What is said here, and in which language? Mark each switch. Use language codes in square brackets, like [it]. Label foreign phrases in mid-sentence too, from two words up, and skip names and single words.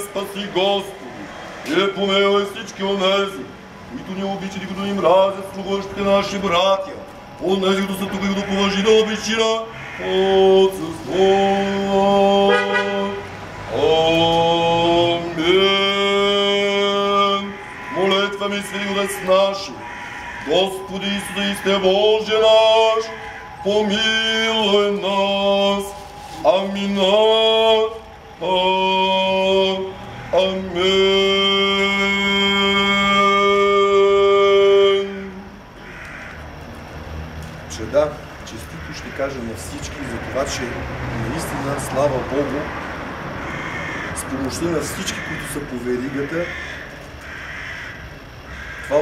[bg] Спаси, Господи, помилуй всички онези, които ни обичат и които ни мразят, слугуващите наши братя, онези, които са тук и които поважителна причина отсъстват. Амин. [cu] Молитва ми, Свети Отец наши, Господи Исусе, Христе Боже наш, помилуй нас. [bg] Амина. Амин. Че да, честито ще кажа на всички за това, че наистина, слава Богу, с помощта на всички, които са по веригата, това